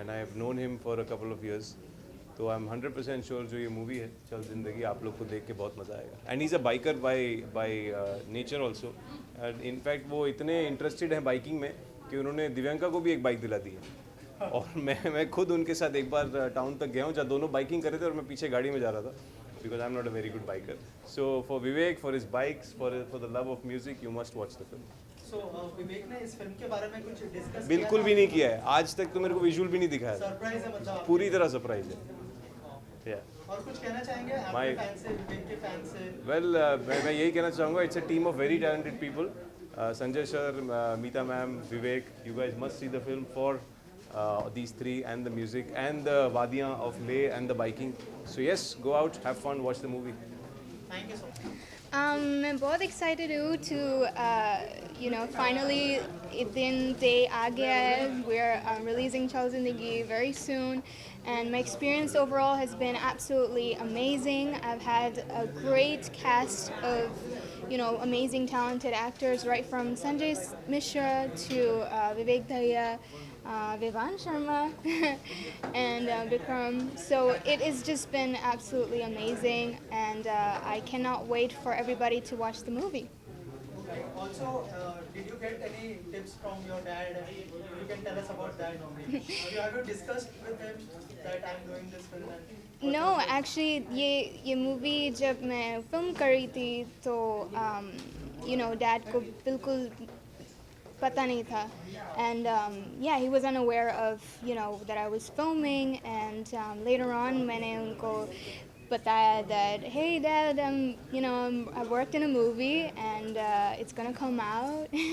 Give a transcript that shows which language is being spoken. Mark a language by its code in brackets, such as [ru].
[en] And I have known him for a couple of years. [hi] तो [en] I am 100% sure [hi] जो ये movie है चल जिंदगी, आप लोग को देख के बहुत मज़ा आएगा. [en] And he is a biker by nature also. [hi] In fact वो इतने इंटरेस्टेड हैं बाइकिंग में कि उन्होंने दिव्यांका को भी एक बाइक दिला दी है. और मैं खुद उनके साथ एक बार टाउन तक गया हूँ जहाँ दोनों बाइकिंग कर रहे थे और मैं पीछे गाड़ी में जा रहा था, [en] because I'm not a very good biker. So for Vivek, for his bikes, for the love of music, you must watch the film. [hi] So विवेक ने इस फिल्म के बारे में कुछ डिस्कस बिल्कुल भी नहीं किया है आज तक, तो मेरे को विजुअल भी नहीं दिखाया. सरप्राइज है मतलब पूरी तरह सरप्राइज है. और कुछ कहना चाहेंगे आपके फैन से, विवेक के फैन से? वेल मैं यही कहना चाहूँगा, [en] It's a team of very talented people. Sanjay sir, Meeta ma'am, Vivek, you guys must see the film for these three and the music and the wadiyan of Leh and the biking. So yes, go out, have fun, watch the movie. Thank you so much. [hi] मैं बहुत excited हूँ [en] to finally [hi] दिन day आ गया है. [en] We're releasing Chal Zindagi very soon, and my experience overall has been absolutely amazing. I've had a great cast of amazing talented actors, right from Sanjay Mishra to Vivek Dhaya, Vivan Sharma and Vikram. So it has just been absolutely amazing, and I cannot wait for everybody to watch the movie. Also, did you get any tips from your dad? You can tell us about that. Have you discussed with him that I'm doing this film? No, actually [hi] ये movie जब मैं film कर रही थी तो dad को बिल्कुल पता नहीं था. [en] And he was unaware of that I was filming, and later on [hi] मैंने उनको [en] bataya that, hey dad, I worked in a movie and it's gonna come out.